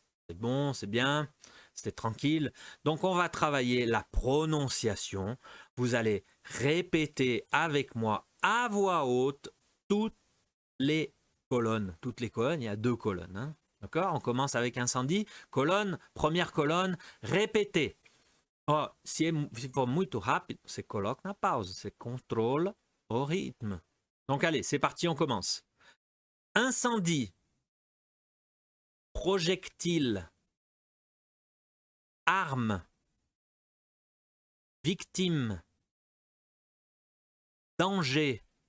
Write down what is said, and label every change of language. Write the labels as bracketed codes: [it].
[fr] C'est bon, c'est bien. C'était tranquille. Donc on va travailler la prononciation. Vous allez répéter avec moi à voix haute toutes les colonnes. Toutes les colonnes, il y a deux colonnes. Hein. D'accord? On commence avec incendie. Colonne, première colonne, répétez. [pt] Oh, se for muito rápido, você coloca na pause. Você [fr] contrôle au rythme. Donc allez, c'est parti, on commence. Incendie. Projectile. Arme. Victime. Danger.